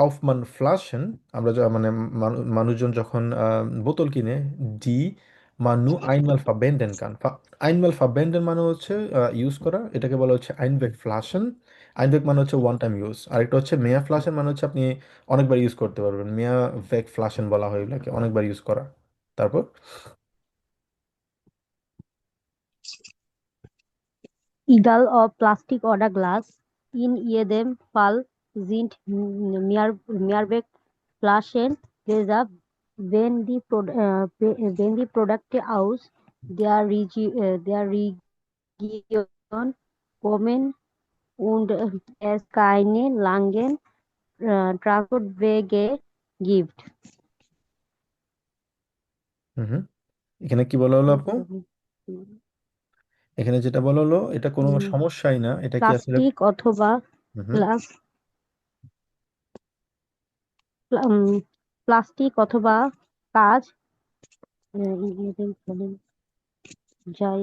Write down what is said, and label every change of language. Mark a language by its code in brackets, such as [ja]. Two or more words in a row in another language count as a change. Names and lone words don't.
[de] kauft man Flaschen, [bn] আমরা মানে মানুষজন যখন বোতল কিনে, [de] die man nur einmal verwenden kann, einmal verwenden [bn] মানে হচ্ছে ইউজ করা, এটাকে বলা হচ্ছে [de] Einweg Flaschen. [bn] আইনবেক মানে হচ্ছে [en] one time use, [bn] আরেকটা হচ্ছে [de] Mehr Flaschen [bn] মানে হচ্ছে আপনি অনেকবার ইউজ করতে পারবেন, [de] Mehr weg Flaschen [bn] বলা হয় এগুলোকে, অনেকবার ইউজ করা। তারপর [de] Egal ob Plastik oder Glas, in jedem Fall sind Mehrwegflaschen besser, wenn die Produkte aus der Region kommen und es keine langen Transportwege gibt. [bn] হুম, এখানে কি বলা হলো আপু? এখানে যেটা বলা হলো এটা কোনো সমস্যাই না, এটা কি আসলে? প্লাস্টিক অথবা হুম। গ্লাস, প্লাস্টিক অথবা কাঁচ, যাই